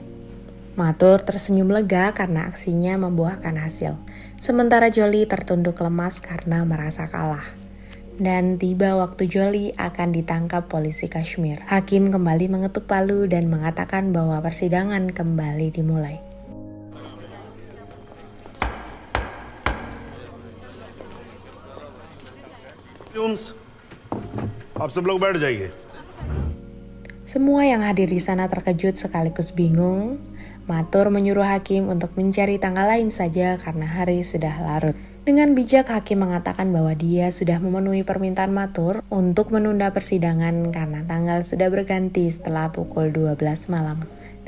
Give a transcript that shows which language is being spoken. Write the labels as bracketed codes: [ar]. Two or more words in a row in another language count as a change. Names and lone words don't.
[id] Mathur tersenyum lega karena aksinya membuahkan hasil. Sementara Jolie tertunduk lemas karena merasa kalah. Dan tiba waktu Jolie akan ditangkap polisi Kashmir. Hakim kembali mengetuk palu dan mengatakan bahwa persidangan kembali dimulai. [hi] आप सब लोग बैठ जाइए। [id] Semua yang hadir di sana terkejut sekaligus bingung. Mathur menyuruh hakim untuk mencari tanggal lain saja karena hari sudah larut. Dengan bijak hakim mengatakan bahwa dia sudah memenuhi permintaan Mathur untuk menunda persidangan karena tanggal sudah berganti setelah pukul 12 malam.